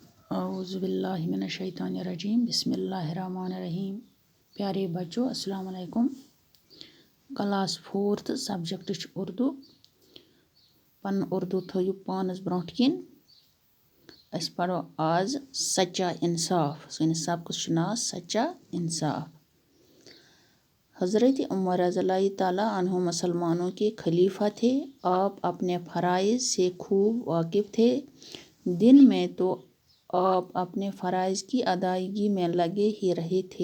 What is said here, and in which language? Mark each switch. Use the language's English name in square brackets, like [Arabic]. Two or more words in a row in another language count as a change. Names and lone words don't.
[Arabic] اعوذ باللہ من الشیطان الرجیم بسم اللہ الرحمن الرحیم. [Urdu] پیارے بچوں السلام علیکم. [English] class 4th subject [Urdu] اردو. [Kashmiri] پن اردو تھو پانس برونٹ کن. اس پڑھو آز سچا انصاف. سنس سبقس ناو سچا انصاف. [Urdu] حضرت عمر [Arabic] رضی اللہ تعالیٰ عنہ [Urdu] مسلمانوں کے خلیفہ تھے. آپ اپنے فرائض سے خوب واقف تھے. دن میں تو آپ اپنے فرائض کی ادائیگی میں لگے ہی رہے تھے.